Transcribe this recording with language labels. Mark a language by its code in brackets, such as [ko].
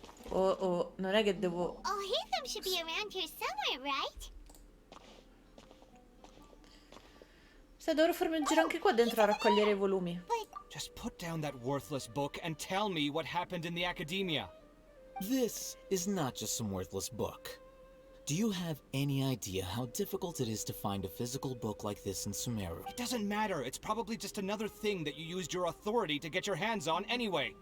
[it] Oh, non è che devo... [en] Al-Haytham should be around here somewhere, right? [it] Se dovrò farmi un giro anche qua dentro a raccogliere i volumi. [en] Just put down that worthless book and tell me what happened in the Akademiya. This is not just some worthless book. Do you have any idea how difficult it is to find a physical book like this in Sumeru? It doesn't matter. It's probably just another thing that you used your authority to get your hands on anyway.